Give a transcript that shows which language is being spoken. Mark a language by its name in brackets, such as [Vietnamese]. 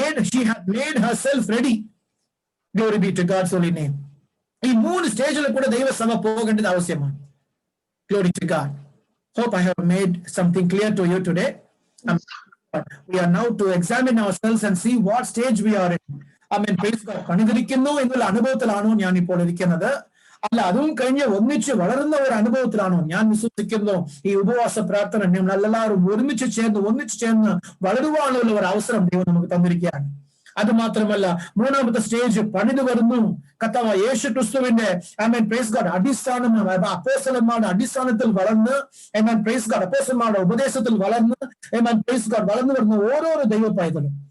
[English] She had made herself ready. Glory be to God's holy name. [Malayalam] ഈ 3 സ്റ്റേജിൽ കൂടെ ദൈവസഭ പോകേണ്ടത് ആവശ്യമാണ്. [English] Glory to God. Hope I have made something clear to you today. We are now to examine ourselves and see what stage we are in. Amen. Praise God. [Malayalam] പണിതിരിക്കുന്നു എന്നുള്ള അനുഭവത്തിലാണോ ഞാൻ ഇപ്പോൾ ഇരിക്കുന്നത്? അല്ല, അതും കഴിഞ്ഞ് ഒന്നിച്ച് വളരുന്ന ഒരു അനുഭവത്തിലാണോ ഞാൻ വിശ്വസിക്കുന്നു? ഈ ഉപവാസ പ്രാർത്ഥന നമ്മളെല്ലാവരും ഒന്നിച്ചു ചേർന്ന് വളരുവാനുള്ള ഒരു അവസരം ദൈവം നമുക്ക് തന്നിരിക്കുകയാണ്. അത് മാത്രമല്ല, 3-ാമത്തെ സ്റ്റേജ് പണിത് വരുന്നു. കർത്താവായ യേശു ക്രിസ്തുവിന്റെ പ്രൈസ് ഗോഡ് അടിസ്ഥാനം അപ്പോസ്തലന്മാരുടെ അടിസ്ഥാനത്തിൽ വളർന്ന് അപ്പോസ്തലന്മാരുടെ ഉപദേശത്തിൽ വളർന്ന് പ്രൈസ് ഗോഡ് വളർന്നു വരുന്ന ഓരോരോ ദൈവ പൈതലും.